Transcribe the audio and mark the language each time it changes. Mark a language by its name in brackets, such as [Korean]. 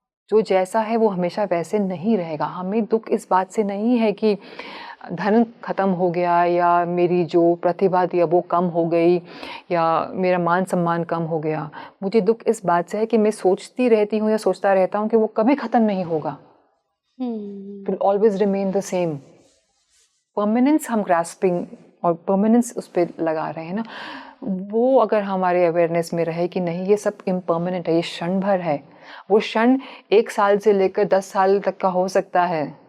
[Hindi] जो जैसा है वो हमेशा वैसे नहीं रहेगा. हमें दुख इस बात से नहीं है कि धन खत्म हो गया या मेरी जो प्रतिभा थी वो कम हो गई या मेरा मान सम्मान कम हो गया. मुझे दुख इस बात से है कि मैं सोचती रहती हूँ या सोचता रहता हूँ कि वो कभी ख़त्म नहीं होगा. [English] It will always remain the same. [Hindi] Permanence हम ग्रास्पिंग और परमानेंस उस पर लगा रहे हैं ना, वो अगर हमारे अवेयरनेस में रहे कि नहीं ये सब इम्पर्मानेंट है, ये क्षण भर है. वो क्षण 1 साल से लेकर 10 साल तक का हो सकता है.